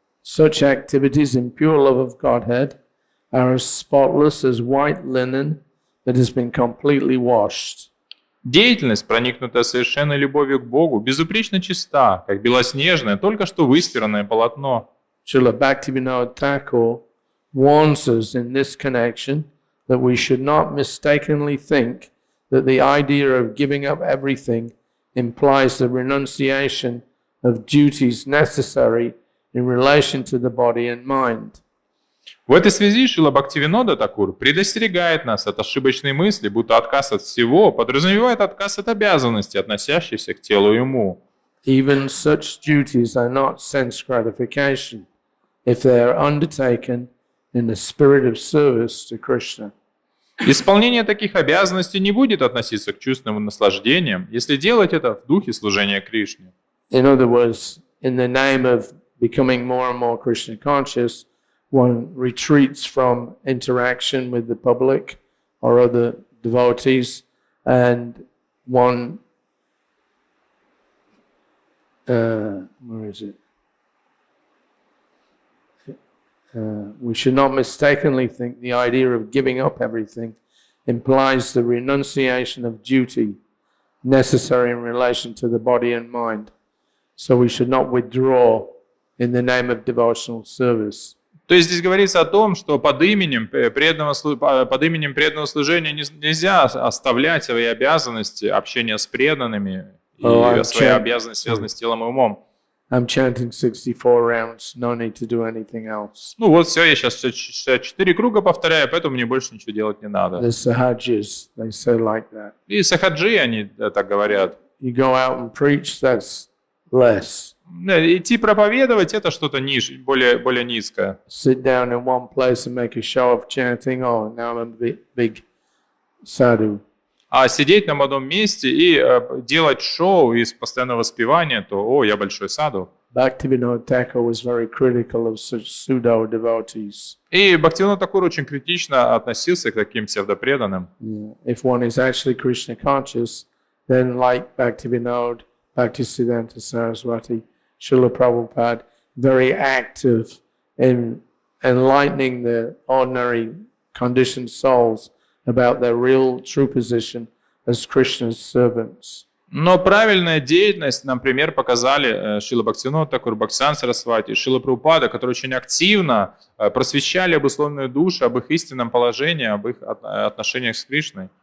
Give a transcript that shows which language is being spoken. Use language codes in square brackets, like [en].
[en] Such activities in pure love of Godhead are as spotless as white linen that has been completely washed. [ru] Деятельность, проникнутая совершенной любовью к Богу, безупречно чиста, как белоснежное, только что выстиранное полотно. [en] Srila Bhaktivinoda Thakur warns us in this connection that we should not mistakenly think that the idea of giving up everything implies the renunciation of duties necessary in relation to the body and mind. [ru] В этой связи Шрила Бхактивинода Такур предостерегает нас от ошибочной мысли, будто отказ от всего подразумевает отказ от обязанностей, относящихся к телу и уму. [en] Even such duties are not sense gratification if they are undertaken in the spirit of service to Krishna. [ru] Исполнение таких обязанностей не будет относиться к чувственным наслаждениям, если делать это в духе служения Кришне. [en] In other words, in the name of becoming more and more Krishna conscious, one retreats from interaction with the public or other devotees, and one, where is it? We should not mistakenly think the idea of giving up everything implies the renunciation of duty necessary in relation to the body and mind. So we should not withdraw in the name of devotional service. [ru] То есть здесь говорится о том, что под именем преданного служения нельзя оставлять свои обязанности, общение с преданными и свои обязанности, связанные с телом и умом. [en] I'm chanting 64 rounds, no need to do anything else. [ru] Ну вот все, я сейчас 64 круга повторяю, поэтому мне больше ничего делать не надо. [en] The Sahajis, they say like that. [ru] И сахаджи, они так говорят. [en] You go out and preach, that's less. [ru] Идти проповедовать — это что-то ниже, более низкое. [en] Sit down in one place and make a show of chanting, oh, now I'm a big sadhu. [ru] А сидеть на одном месте и делать шоу из постоянного воспевания, то, о, я большой саду. [en] Bhaktivinoda Thakur was very critical of such pseudo devotees. [ru] И Бхактивинода Такур очень критично относился к таким псевдопреданным. [en] Yeah. If one is actually Krishna conscious, then like Bhaktivinoda, Bhaktisiddhanta Saraswati, Srila Prabhupada, very active in enlightening the ordinary conditioned souls about their real true position as Krishna's servants. [ru] Но правильная деятельность, например, показали Шрила Бхактивинода Такур, Бхактисиддханта Сарасвати, Шрила Прабхупада, которые очень активно просвещали обусловленные души об их истинном положении, об их отношениях с Кришной.